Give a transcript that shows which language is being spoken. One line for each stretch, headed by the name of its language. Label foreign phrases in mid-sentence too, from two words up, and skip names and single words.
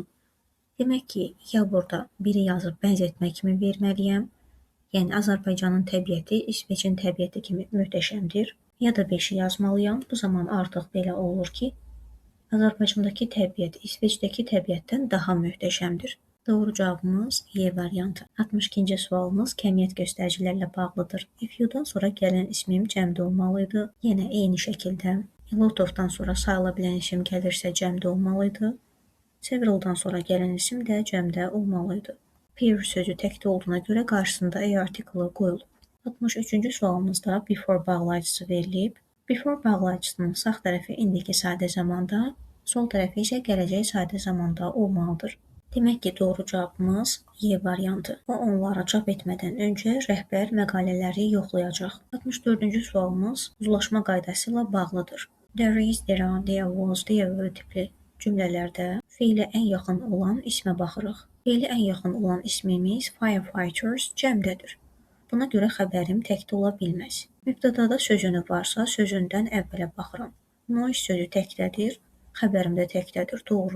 Azerbaijani: Demək ki, ya burada biri yazıb bənzətmə kimi verməliyəm, yəni Azərbaycanın təbiəti İsveçin təbiəti kimi möhtəşəmdir. Ya da 5-i yazmalıyam. Bu zaman artıq belə olur ki, Azərbaycandakı təbiət İsveçdəki təbiətdən daha möhtəşəmdir. Doğru cavabımız Y variantı. 62-ci sualımız kəmiyyət göstəricilərlə bağlıdır.
English: If you-
Azerbaijani: dan sonra gələn ismim cəmdə olmalıydı. Yenə eyni şəkildə
English: a lot of-
Azerbaijani: dan sonra sayıla bilən isim gəlirsə cəmdə olmalıydı. Several-dan sonra gələn isim də cəmdə olmalıydı. Pair sözü təkdə olduğuna görə qarşısında A artiklı qoyulub. 63-cü sualımızda before bağlayıcısı verilib. Before bağlayıcısının sağ tərəfi indiki sadə zamanda, sol tərəfi isə gələcək sadə zamanda olmalıdır. Demək ki, doğru cavabımız Y variantı. O onlara çap etmədən öncə rəhbər məqalələri yoxlayacaq. 64-cü sualımız uzlaşma qaydası ilə bağlıdır.
English: There is, there are, there was, there were
Azerbaijani: tipli cümlələrdə feilə ən yaxın olan ismə baxırıq. Feilə ən yaxın olan ismimiz firefighters cəmdədir. Buna görə xəbərim təkdə ola bilməz. Mübtədada sözünü varsa, sözündən əvvələ baxıram. Noise sözü təkdədir, xəbərim də təkdədir, doğru.